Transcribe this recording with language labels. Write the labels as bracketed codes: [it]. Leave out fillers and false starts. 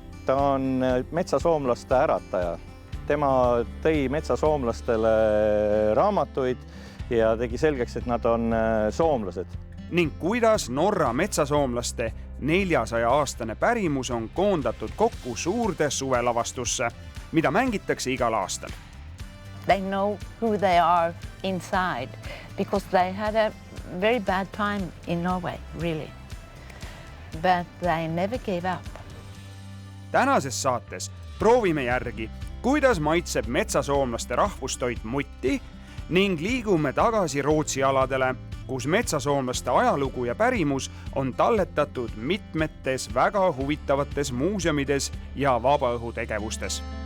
[et] Ta on metsasoomlaste ärataja. Tema tõi metsasoomlastele raamatuid ja tegi selgeks, et nad on soomlased. Ning kuidas Norra metsasoomlaste 400-aastane pärimus on koondatud kokku suurde suvelavastusse, mida mängitakse igal aastal. [en] They know who they are inside because they had a very bad time in Norway, really. But they never gave up. [et] Tänases saates proovime järgi, kuidas maitseb metsasoomlaste rahvustoit mutti ning liigume tagasi Rootsi aladele, kus metsasoomlaste ajalugu ja pärimus on talletatud mitmetes väga huvitavates muuseumides ja vabaõhutegevustes.